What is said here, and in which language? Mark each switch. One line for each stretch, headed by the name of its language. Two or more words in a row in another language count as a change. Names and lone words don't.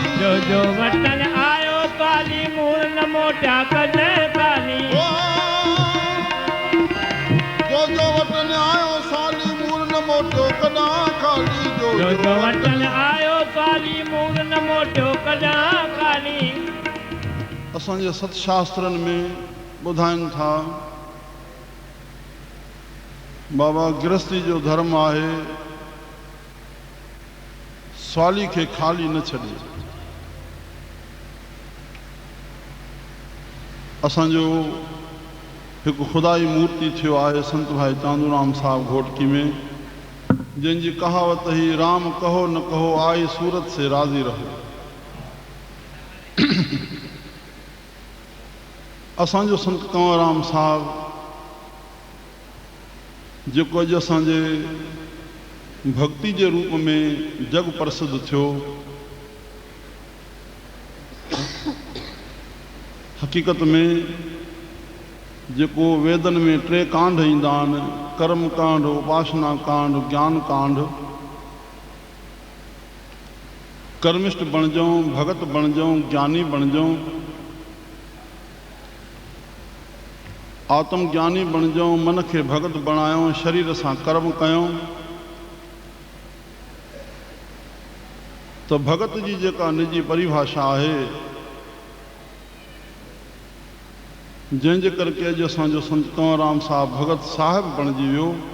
Sindhi: जो वतन आयो साली मूर न मोटा कदे खाली, ओ जो वतन आयो साली मूर न मोटो कदा खाली, जो वतन आयो साली मूर न मोटो कदा खाली। असांजे सतशास्त्रनि में ॿुधाइनि था बाबा गृहस्थी जो धर्म आहे स्वाली खे खाली न छॾे। असांजो हिकु खुदाई मूर्ति थियो आहे संत भाई चांदूराम साहब घोटकी में, जंहिंजी कहावत ही
Hindi: राम कहो न कहो आई सूरत से राज़ी रहो।
Sindhi: असांजो संत कंवरराम साहब जेको अॼु असांजे भक्ति जे रूप में जग प्रसिद्ध थियो, हक़ीक़त में जेको वेदन में 3 कांड ईंदा आहिनि, कर्म कांड, उपासना कांड, ज्ञान कांड। कर्मिष्ठ बणिजऊं, भगत बणिजऊं, ज्ञानी बणिजऊं, आत्मज्ञानी बणिजऊं, मन खे भगत बणायूं, शरीर सां कर्म कयूं, त भगत जी जेका निजी परिभाषा आहे, जंहिंजे करके अॼु असांजो संत कंवरराम साहब भगत साहिब बणिजी वियो।